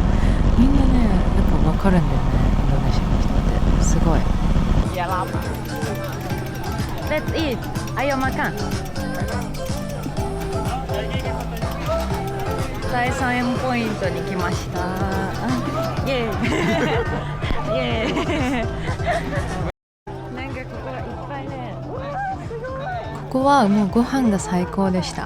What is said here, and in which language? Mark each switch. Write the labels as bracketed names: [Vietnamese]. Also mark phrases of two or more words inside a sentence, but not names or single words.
[Japanese] みんなね、やっぱ分かるんだよね、インドネシアの人って。 [English] すごい。Let's eat. [Indonesian] Ayo makan. [Japanese] 第3円ポイントに来ました。イエーイイエーイなんかここはいっぱいね。ここはもうご飯が最高でした。